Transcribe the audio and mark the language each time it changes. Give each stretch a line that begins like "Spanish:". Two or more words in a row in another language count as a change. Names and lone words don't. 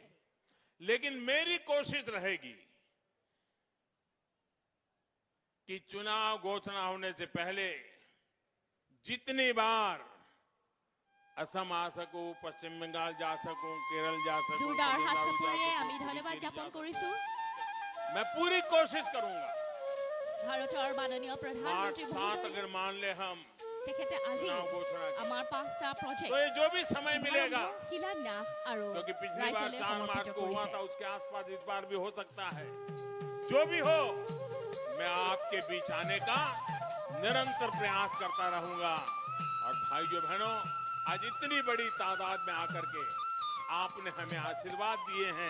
Hindi: लेकिन मेरी कोशिश रहेगी कि चुनाव घोषणा होने से पहले जितनी बार असम आ सकूं, पश्चिम बंगाल जा सकूं, केरल जा सकूं, जोरदार हाथ तमिलनाडु जा
Assamese: চাপেৰে
Hindi: सकूं,
Assamese: আমি ধন্যবাদ
Hindi: पुडुचेरी
Assamese: জ্ঞাপন
Hindi: जा सकूं।
Assamese: কৰিছো
Hindi: मैं पूरी कोशिश करूंगा।
Assamese: ভাৰতৰ माननीय 8, प्रधानमंत्री 7 महोदय
Hindi: अगर मान ले हम
Assamese: তেখেতে আজি
Hindi: चुनाव घोषणा की,
Assamese: আমাৰ 5টা
Hindi: तो
Assamese: প্ৰজেক্ট
Hindi: ये जो भी समय मिलेगा,
Assamese: শিলান্যাস আৰু
Hindi: क्योंकि पिछली बार
Assamese: ৰাজ্যলৈ
Hindi: 4
Assamese: সমৰ্পিত
Hindi: मार्च को हुआ
Assamese: কৰিছে।
Hindi: था, उसके आसपास इस बार भी हो सकता है। जो भी हो, मैं आपके बीच आने का निरंतर प्रयास करता रहूंगा। और भाइयों बहनों, आज इतनी बड़ी तादाद में आकर के आपने हमें आशीर्वाद दिए हैं।